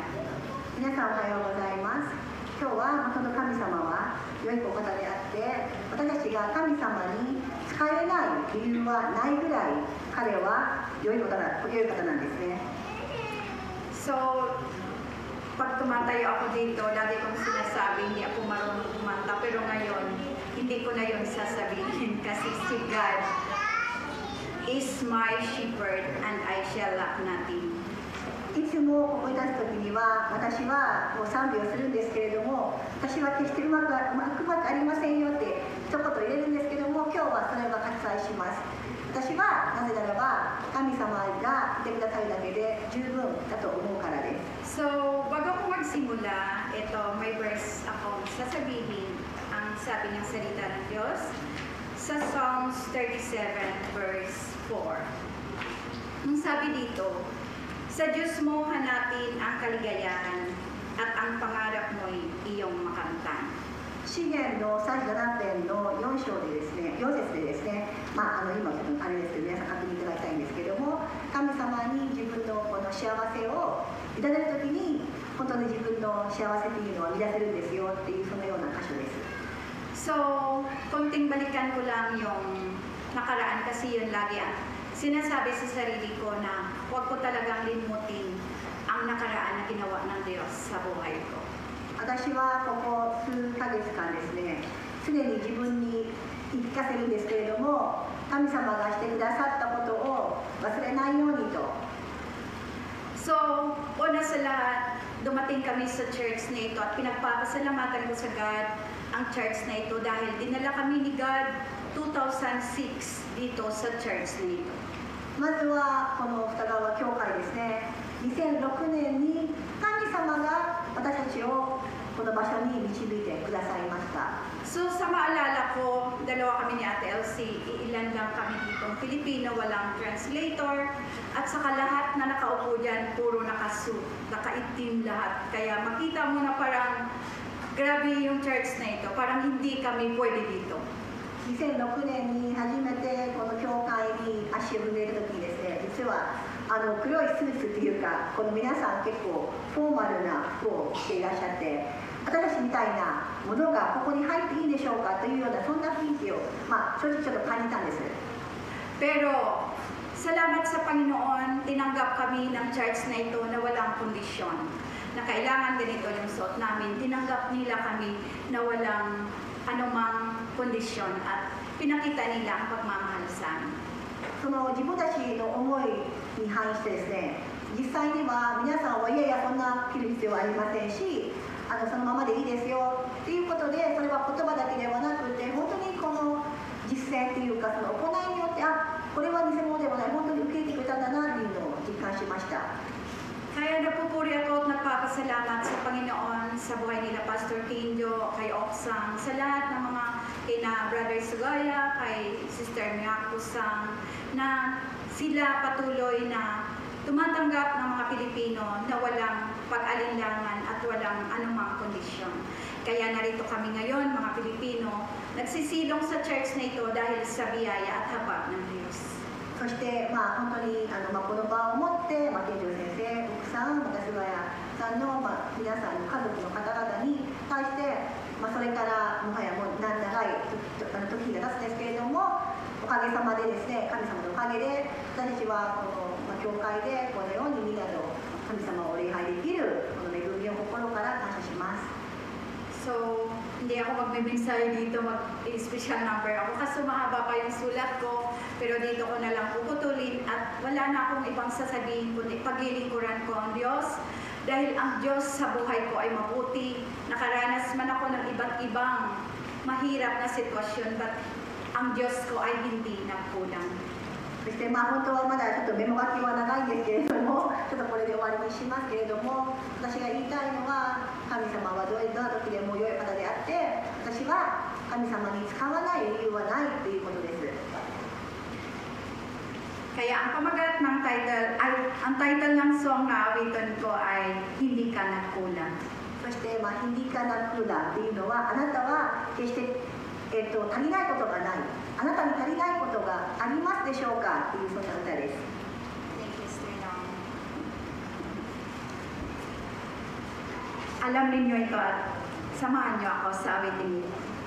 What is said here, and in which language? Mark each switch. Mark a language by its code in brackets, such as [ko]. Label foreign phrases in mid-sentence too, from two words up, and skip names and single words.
[ja] 皆さんおはようございます。今日はその神様は良いお方であって、私たちが神様に仕えない理由はないぐらい彼は良い方なんですね。 [tl] So, pag tumatayo ako dito, lagi kong sinasabi, hindi ako marunong kumanta. Pero ngayon, hindi ko na yun sasabihin kasi si [en] God is my shepherd and I shall lack nothing. [ja] いつもここに立つときには、私はもう賛美をするんですけれども、私は決してうまくありませんよって一言言えるんですけども、今日はそれは割愛します。私はなぜならば神様がいてくださるだけで十分だと思うからです。 [tl] So, bago ko magsimula, ito may verse akong sasabihin ang sabi ng salita ng Diyos sa Psalms 37 verse 4. Ang sabi dito, sa Diyos mo hanapin ang kaligayahan at ang pangarap mo'y iyong makamtan. [ja] 詩篇の37編の4章でですね、4節でですね、今ちょっとあれですけど、皆さん確認いただきたいんですけども、神様に自分のこの幸せをいただくときに、本当に自分の幸せというのは見出せるんですよっていうそのような箇所です。 [tl] So, konting balikan ko lang yung nakaraan kasi yun lagi ang sinasabi sa sarili ko na huwag ko talagang limutin ang nakaraan na ginawa ng Diyos sa buhay ko. [ja] 私はここ数ヶ月間ですね、常に自分に言い聞かせるんですけれども、神様がしてくださったことを忘れないようにと。 [tl] So, una sa lahat, dumating kami sa church na ito at pinagpapasalamatan ko sa God ang church na ito dahil dinala kami ni God 2006 dito sa church na ito. [ja] まずはこの二川教会ですね、2006年に神様が私たちをこの場所に導いてくださいました。 [tl] So sa maalala ko, dalawa kami ni Ate Elsie, ilan lang kami ditong Filipino, walang translator, at saka lahat na nakaupo dyan, puro nakasuit, nakaitim lahat. Kaya makita mo na parang grabe yung church na ito, parang hindi kami pwede dito. [ja] 2006 年に初めてこの教会に足を踏み入れた時にですね、実は黒いスーツっていうか、この皆さん結構フォーマルな服を着ていらっしゃって、私たちみたいなものがここに入っていいんでしょうかというようなそんな雰囲気を、正直ちょっと感じたんです。 [tl] Pero salamat sa Panginoon, tinanggap kami ng church na ito na walang kondisyon. Na kailangan ganito yung suot namin. Tinanggap nila kami na walang anumang kondisyon at pinakita nila ang pagmamahal sa amin. [ja] その自分たちの思いに反してですね、実際には皆さんはいやいやそんな着る必要はありませんし、そのままでいいですよっていうことで、それは言葉だけではなくて本当にこの実践っていうか、その行いによって、これは偽物ではない、本当に受け入れてくれたんだなっていうのを実感しました。 [tl] Kaya napupuri ako at nagpapasalamat sa Panginoon sa buhay nila Pastor Kinjo, kay Oksang, sa lahat ng mga kina Brother Sugaya, kay Sister Miyakusang, na sila patuloy na tumatanggap ng mga Pilipino na walang pag-alinlangan at walang anumang kondisyon. Kaya narito kami ngayon, mga Pilipino, nagsisilong sa church na ito dahil sa biyaya at habag ng Diyos. [ja] そして、本当にこの場をもって、健常先生、奥さん、また菅谷さんの、皆さんの家族の方々に対して、それからもはやもう長い時が経つんですけれども、おかげさまでですね、神様のおかげで私たちはこの、教会でこのようにみんなの神様を礼拝できるこの恵みを心から感謝します。 [tl] So, hindi ako magbibinsay dito, mag- [en] special number [tl] ako kasi mahaba pa yung sulat ko, pero dito ko na lang puputulin at wala na akong ibang sasabihin kundi paglilingkuran ko ang Diyos dahil ang Diyos sa buhay ko ay mabuti. Nakaranas man ako ng iba't ibang mahirap na sitwasyon, but ang Diyos ko ay hindi nagkulang. [ja] そして本当はまだちょっとメモ書きは長いんですけれども、ちょっとこれで終わりにしますけれども、私が言いたいのは、神様はどんな時でも良い方であって、私は神様に使わない理由はないということです。 [tl] Kaya ang pamagat ng ang title ng song na awitan ko ay Hindi Ka Nagkulang. [ja] そして hindi ka nagkulang というのは、あなたは決して足りないことがない、あなたに足りないことがありますでしょうかというそんな歌です。 [en] Thank you, Sister Long. [tl] Alam ninyo ito at samahan niyo ako sa awitin ito.